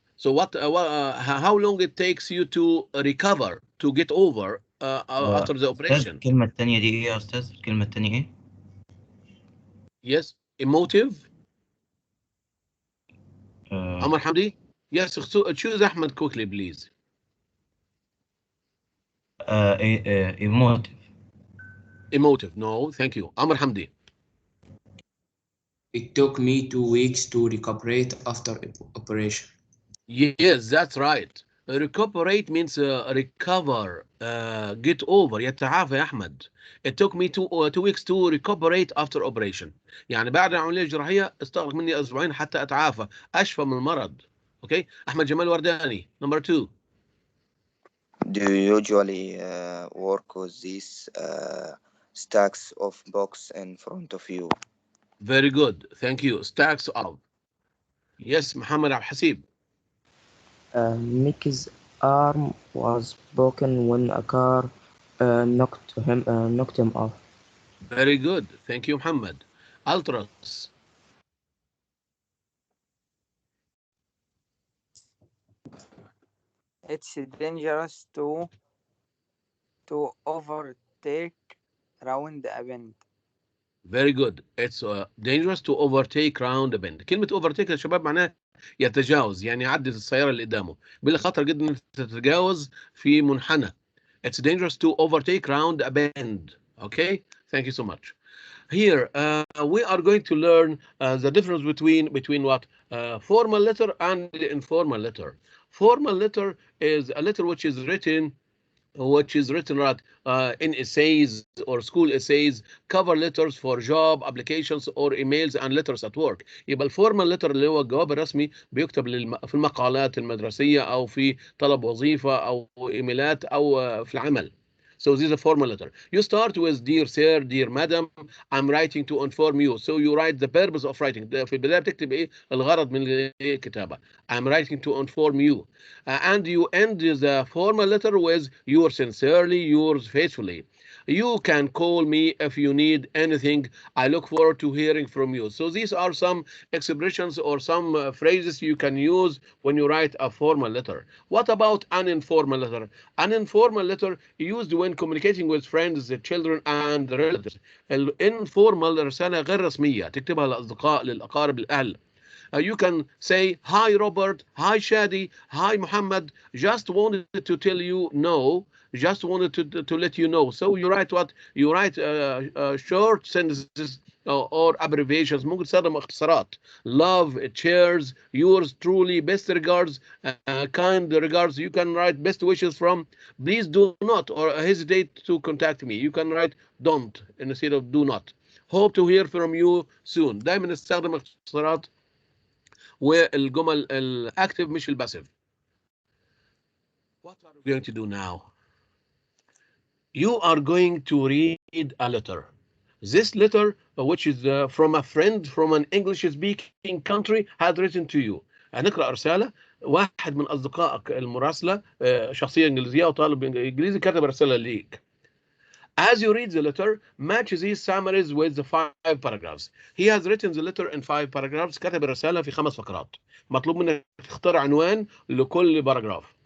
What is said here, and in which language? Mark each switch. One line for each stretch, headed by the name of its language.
English: So how long it takes you to recover, to get over after the operation?
Arabic: الكلمة التانية دي إيه يا أستاذ؟ الكلمة التانية إيه؟
English: Yes, emotive. آه، Amar Hamdi? Yes, choose Ahmed quickly, please. emotive. Emotive, no, thank you. Amar Hamdi. It took me 2 weeks to recuperate after operation. Yes, that's right. Recuperate means recover, get over.
Arabic: يتعافى يا أحمد.
English: It took me 2 weeks to recuperate after operation.
Arabic: يعني بعد العملية الجراحية استغرق مني أسبوعين حتى أتعافى، أشفى من المرض.
English: Okay.
Arabic: أحمد جمال ورداني.
English: Number 2. Do you usually work with these stacks of books in front of you? Very good. Thank you. Stacks of. Yes, Muhammad Al Hasib. Mickey's arm was broken when a car knocked him off. Very good. Thank you, Muhammad. Ultras. It's dangerous to overtake round a bend. Very good. It's dangerous to overtake round a bend.
Arabic: كلمة overtake يا شباب معناها يتجاوز، يعني يعدي السيارة اللي قدامه. بالله خطر جدا انك تتجاوز في منحنى.
English: It's dangerous to overtake round a bend. Okay? Thank you so much. Here, we are going to learn the difference between what? Formal letter and informal letter. Formal letter is a letter which is written right in essays or school essays, cover letters for job applications or emails and letters at work.
Arabic: يبقى الفورمال letter اللي هو الجواب الرسمي بيكتب في المقالات المدرسية أو في طلب وظيفة أو إيميلات أو في العمل.
English: So this is a formal letter. You start with dear sir, dear madam, I'm writing to inform you. So you write the purpose of writing.
Arabic: في البداية بتكتب إيه الغرض من الكتابة.
English: I'm writing to inform you. And you end the formal letter with yours sincerely, yours faithfully. You can call me if you need anything. I look forward to hearing from you. So these are some expressions or some phrases you can use when you write a formal letter. What about an informal letter? An informal letter used when communicating with friends, children, and relatives.
Arabic: الانفورمال رسالة غير رسمية تكتبها للأصدقاء للأقارب الأهل.
English: You can say, hi, Robert, hi, Shadi, hi, Muhammad, just wanted to tell you no, just wanted to let you know. So you write what? You write short sentences or abbreviations.
Arabic: ممكن تستخدم اختصارات.
English: Love, cheers, yours truly, best regards, kind regards. You can write best wishes from. Please do not or hesitate to contact me. You can write don't instead of do not. Hope to hear from you soon.
Arabic: دايما نستخدم اختصارات والجمل الاكتف مش الباسيف.
English: What are we going to do now? You are going to read a letter. This letter, which is from a friend from an English-speaking country, had written to you.
Arabic: هنقرأ رسالة واحد من أصدقائك المراسلة شخصية إنجليزية وطالب إنجليزي كتب رسالة ليك.
English: As you read the letter, match these summaries with the 5 paragraphs. He has written the letter in 5 paragraphs.
Arabic: كتب الرسالة في 5 فقرات. مطلوب منك تختار عنوان لكل باراجراف.